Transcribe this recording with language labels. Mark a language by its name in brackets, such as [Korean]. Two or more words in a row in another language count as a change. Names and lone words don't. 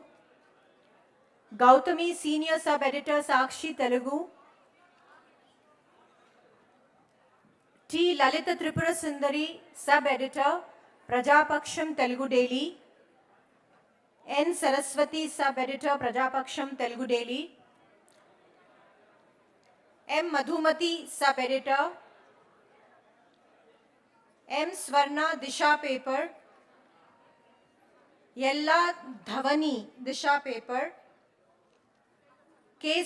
[English] Gautami, senior sub-editor, Sakshi Telugu. T. Lalita Tripura Sundari, sub-editor, Prajapaksham Telugu Daily. N. Saraswati, sub-editor, Prajapaksham Telugu Daily. M. Madhumati, sub-editor. M. Swarna, Disha paper. Yella Dhavani, Disha paper. K.